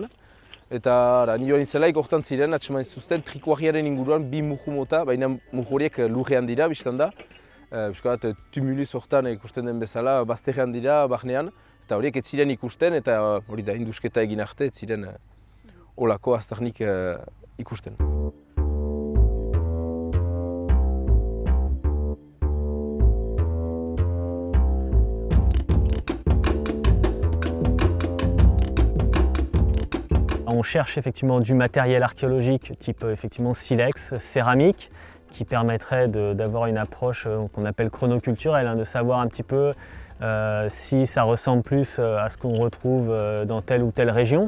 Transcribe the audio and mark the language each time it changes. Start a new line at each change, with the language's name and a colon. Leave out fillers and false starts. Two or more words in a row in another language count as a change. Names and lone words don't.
Basque: Eta nioan itzelaik hortan ziren, atxeman zuzten trikuarriaren inguruan bi muhu mota, baina muhu horiek lurrean dira, biztan da. Tumulus hortan ikusten den bezala, bazterrean dira, barnean. Eta horiek ez ziren ikusten, eta hori da indusketa egin arte, ez ziren olako aztarnik ikusten.
French: On cherche effectivement du matériel archéologique type effectivement silex, céramique, qui permettrait d'avoir une approche qu'on appelle chronoculturelle, de savoir un petit peu si ça ressemble plus à ce qu'on retrouve dans telle ou telle région.